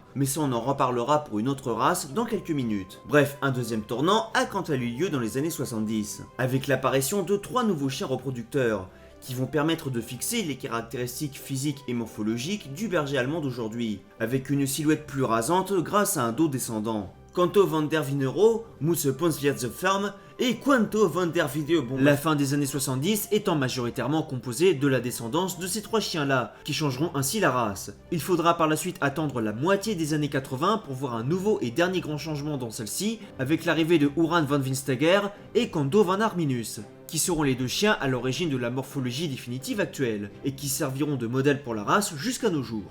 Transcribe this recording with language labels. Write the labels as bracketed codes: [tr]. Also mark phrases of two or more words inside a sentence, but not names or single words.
[fr] Mais ça on en reparlera pour une autre race dans quelques minutes. Bref, un deuxième tournant a quant à lui lieu dans les années 70, avec l'apparition de 3 nouveaux chiens reproducteurs, qui vont permettre de fixer les caractéristiques physiques et morphologiques du berger allemand d'aujourd'hui, avec une silhouette plus rasante grâce à un dos descendant. Quant au van der Winero, Musse Ponswierze Farm, et Quanto van der Video. Bon, la fin des années 70 étant majoritairement composée de la descendance de ces 3 chiens-là, qui changeront ainsi la race. Il faudra par la suite attendre la moitié des années 80 pour voir un nouveau et dernier grand changement dans celle-ci, avec l'arrivée de Oran van Winstagger et Kando van Arminus, qui seront les 2 chiens à l'origine de la morphologie définitive actuelle, et qui serviront de modèle pour la race jusqu'à nos jours.